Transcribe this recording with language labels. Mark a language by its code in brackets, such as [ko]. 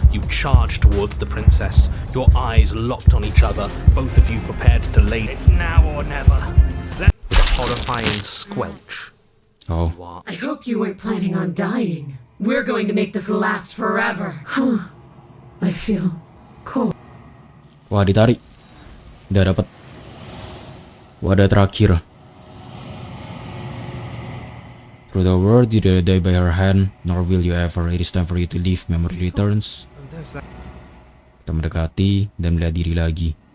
[en] You charge towards the princess, your eyes locked on each other, both of you prepared to lay. It's now or never. With a horrifying squelch. Oh. I hope you weren't planning on dying. We're going to make this last forever. Huh. I feel cold. [id] Wah, ditarik. Udah dapat wadah terakhir. [en] Through the world, you didn't die by her hand, nor will you ever. It is time for you to leave. Memory returns. [id] Kita mendekati dan melihat diri lagi.